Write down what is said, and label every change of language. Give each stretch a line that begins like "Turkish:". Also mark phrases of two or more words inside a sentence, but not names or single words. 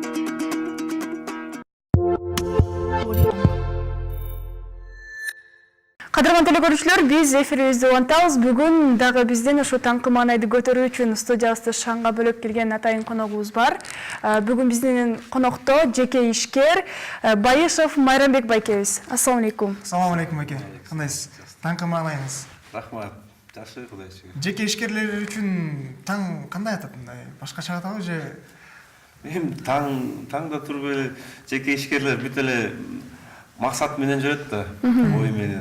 Kyrgyz: Кадырман телекөрүүчүлөр, биз эфирибизди улантабыз. Бүгүн дагы бизден ушу таңкы маанайды көтөрүү үчүн студиябызды шаңга бөлөп келген атайын коногубуз бар. Бүгүн биздин конокто жеке ишкер Байышев Майрамбек байкебиз.
Arabic: السلام عليكم. سلام عليكم
Kyrgyz: байке. Кандайсыз? Таңкы маанайыңыз? Рахмат. Жакшы, Кудай шүгүр. Жеке ишкерлер үчүн таң кандай атат? Башкача атабы же? Эми таңда туруп эле жеке ишкерлер бүт эле максат менен жүрөт да, ой менен.